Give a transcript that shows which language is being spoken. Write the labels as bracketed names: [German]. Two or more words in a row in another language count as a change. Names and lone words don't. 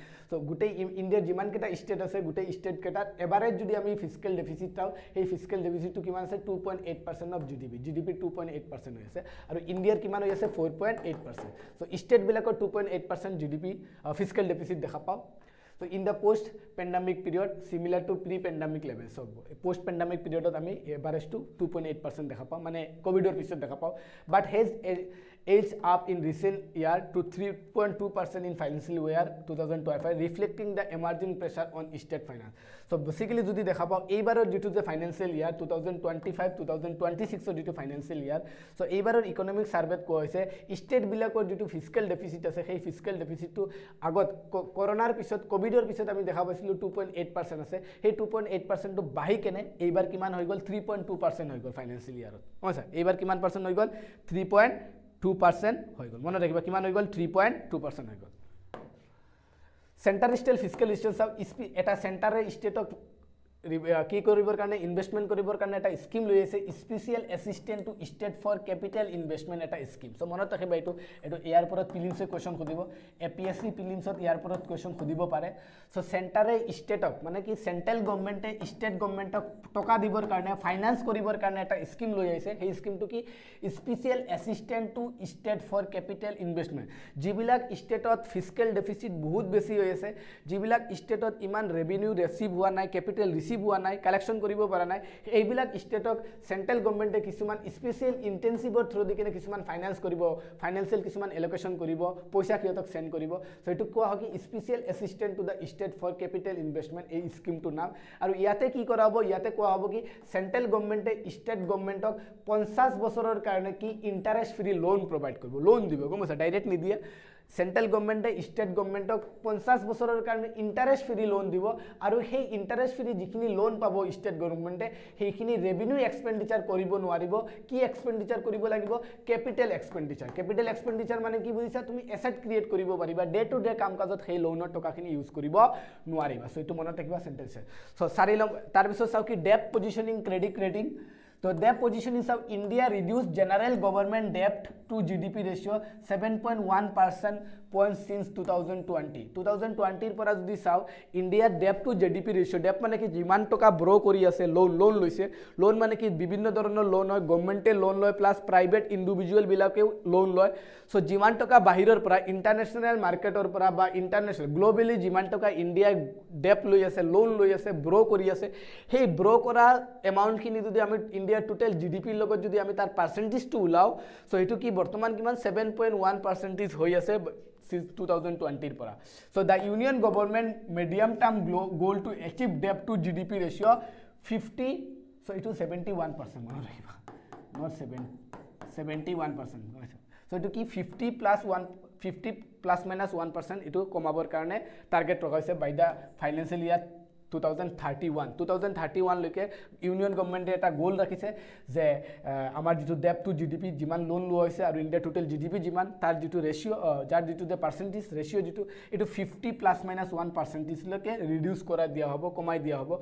[Assamese] সো গোটেই ইণ্ডিয়াৰ যিমান কেটা স্টেট আছে গোটেই স্টেট কেটাৰ এভারেজ যদি আমি [English] fiscal deficit [Assamese] চাও সেই [English] fiscal deficit [Assamese] কিমান আছে 2.8% [English] of GDP [Assamese] 2.8% হৈ আছে আৰু ইণ্ডিয়াৰ কিমান হৈ আছে 4.8% সো স্টেট বিলাকৰ 2.8% [English] GDP fiscal deficit [Assamese] দেখা পাও [English] So in the post pandemic period [Assamese] similar to pre pandemic levels, so post pandemic period আমি [English] average to [Assamese] 2.8% দেখা পাও, মানে কোভিডৰ পিছত দেখা পাও, [English] but has edged up in recent year to 3.2% in financial year 2025, reflecting the emerging pressure on state finance. So basically [Assamese] যদি দেখা পাও এইবাৰৰ যেটো যে [English] financial year 2025 2026 [Assamese] যেটো [English] financial year, [Assamese] সো এইবাৰৰ [English] economic survey [Assamese] কোৱা হৈছে স্টেট বিলাকৰ যেটো [English] fiscal deficit [Assamese] আছে সেই [English] fiscal deficit [Assamese] আগত করোনাৰ পিছত কোভিডৰ পিছত আমি দেখা পাইছিলো 2.8% আছে, সেই 2.8% টো বাহি কেনে এইবাৰ কিমান হৈ গল 3.2% হৈ গল [English] financial year. [Assamese] হয় এইবাৰ কিমান পার্সেন্ট হৈ গল 3.2% হৈ গল, মনত ৰাখিবা কিমান হৈ গল 3.2% হৈ গল। [English] centre state fiscal resource [Assamese] এটা সেন্টারে স্টেটক কি কৰিবৰ কাৰণে ইনভেষ্টমেন্ট কৰিবৰ কাৰণে এটা স্কিম লৈ আছে, [English] special assistance to state for capital investment এটা স্কিম। [Assamese] সো মনত ৰাখিবা এইটো ইয়াৰ পৰত প্ৰিলিমছে কোৱেশ্চন খুদিব, এপিএসসি প্ৰিলিমছত ইয়াৰ পৰত কোৱেশ্চন খুদিব পাৰে। সো সেন্টারে স্টেটক মানে কি [English] central government state government [Assamese] টকা দিবৰ কাৰণে ফাইনান্স কৰিবৰ কাৰণে এটা স্কিম লৈ আহিছে, সেই স্কিমটো কি [English] special assistance to state for capital investment. [Assamese] যিবিলাক স্টেটত [English] fiscal deficit [Assamese] বহুত বেছি হৈ আছে, যিবিলাক স্টেটত ইমান ৰেভিনিউ ৰিসিভ হোৱা নাই, ক্যাপিটাল ৰিসিভ হোৱা নাই, কালেকশন কৰিব পৰা নাই, এইবিলাক স্টেটক [English] central government [Assamese] কিছুমান [English] special incentive through [Assamese] দি কিনে কিছুমান ফাইনান্স কৰিব, ফাইনান্সিয়াল কিছুমান এলোকেশন কৰিব, পইচা কিয়তক সেন্ড কৰিব। সো এটো কোৱা হয় কি [English] special assistance to the state for capital investment, [Assamese] এই স্কিমটোৰ নাম। আৰু ইয়াতে কি কৰা হ'ব, ইয়াতে কোৱা হ'ব কি [English] central government state government [Assamese] 50 বছৰৰ কাৰণে কি [English] interest free loan provide [Assamese] কৰিব, লোন দিব, গম পাইছা, ডাইরেক্ট নিদিয়ে। [English] central government state government [Assamese] 50 বছৰৰ কাৰণে [English] interest free loan [Assamese] দিব, আৰু সেই [English] interest free [Assamese] যিখিনি লোন পাব স্টেট গভর্নমেন্টে সেইখিনি [English] revenue expenditure [Assamese] কৰিব নোৱাৰিব। কি এক্সপেন্ডিচাৰ কৰিব লাগিব, [English] capital expenditure. capital expenditure [Assamese] মানে কি বুজিছা, তুমি [English] asset create [Assamese] কৰিব পাৰিবা, [English] day to day [Assamese] কাম কাজত সেই লোনৰ টকাখিনি ইউজ কৰিব নোৱাৰিবা। সো এইটো মনত ৰাখিবা সেন্টেন্স। সো 4 নম্বৰ তাৰ পিছত চাও কি [English] debt positioning credit rating. So debt position is how India reduced general government debt to GDP ratio 7.1% points since 2020. [Assamese] 2020 পৰা যদি চাও ইন্ডিয়াৰ [English] debt to GDP ratio, [Assamese] debt মানে কি যিমান টকা ব্ৰ কৰি আছে, লোন লৈছে, লোন মানে কি বিভিন্ন ধৰণৰ লোন হয়, গভৰ্নমেন্টে লোন লয় [English] plus private individual [Assamese] বিলাকেও লোন লয়। সো যিমান টকা বাহিৰৰ পৰা [English] international market [Assamese] পৰা বা [English] international globally [Assamese] যিমান টকা ইন্ডিয়া ডেপ্ট লৈ আছে, লোন লৈ আছে, ব্ৰ কৰি আছে, সেই ব্ৰ কৰা এমাউণ্টখিনি যদি আমি ইন্ডিয়াৰ [English] total GDP [Assamese] লগত যদি আমি তাৰ পার্সেন্টেজটো উলাও, সো এটো কি বৰ্তমান কিমান 7.1% হৈ আছে since 2020 পৰা। [English] So the union government medium term goal to achieve debt to GDP ratio 50, so it was 71%, [Assamese] মনত ৰাখিবা, [English] not 71%। [Assamese] So এটো কি [English] 50 plus minus 1% [Assamese] এটো কমাবৰ কাৰণে টাৰ্গেট ৰখা হৈছে [English] by the financial year 2031 [Assamese] লৈকে [English] union government [Assamese] এটা গোল ৰাখিছে যে আমাৰ যেটো [English] debt to GDP [Assamese] যিমান লোন লোৱা হৈছে আৰু ইন্ডিয়া [English] total GDP [Assamese] যিমান তাৰ যেটো ৰেশিও, যাৰ যেটো [English] the percentage ratio [Assamese] যেটো এটো [English] 50 plus minus 1% [Assamese] লৈকে ৰিডিউস কৰা দিয়া হ'ব, কমাই দিয়া হ'ব।